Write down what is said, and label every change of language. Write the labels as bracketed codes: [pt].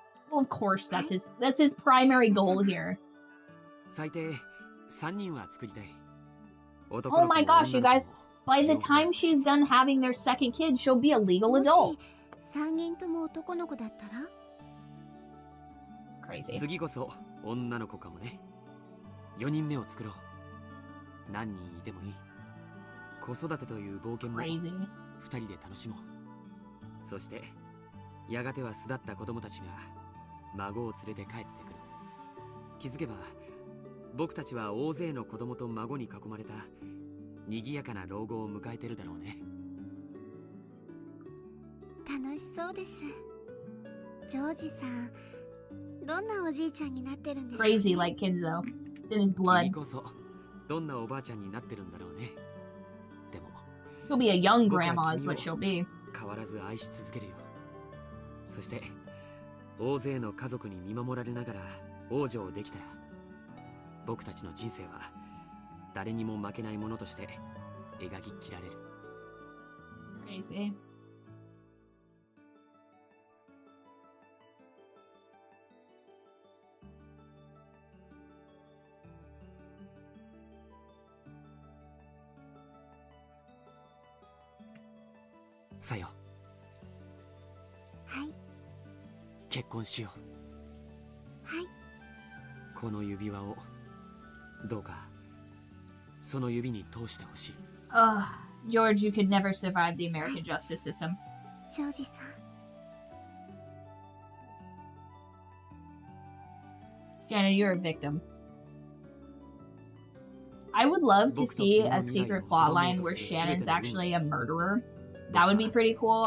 [en] Well, of course, that's his primary goal here. [ja] 最低3人は作りたい。 [en] Oh my gosh, you guys! By the time she's done having their second kid, she'll be a legal adult. [ja] 3人とも男の子だったら [en] ？Crazy. [ja] 次こそ女の子かもね。4人目を作ろう。何人いてもいい。子育てという冒険も2人で楽しもう。そしてやがては巣立った子供たちが孫を連れて帰ってくる。気づけば僕たちは大勢の子供と孫に囲まれた賑やかな老後を迎えてるだろうね。楽しそうです。ジョージさん。どんなおじいちゃんになってるんですか？ [en] Crazy like kids though. It's in his blood. [ja] 君こそどんなおばあちゃんになってるんだろうね。でも [en] she'll be a young grandma is what she'll be. [ja] 変わらず愛し続けるよ。そして大勢の家族に見守られながら王女をできたら僕たちの人生は誰にも負けないものとして描き切られる。 [en] Crazy. [ja] さよ。はい。結婚しよう。はい。この指輪をどうかその指に通してほしい。 [en] George, you could never survive the American justice system. [ja] ジョージさん。 [en] Shannon, you're a victim. I would love to see a secret plotline where Shannon's actually a murderer. That would be pretty cool.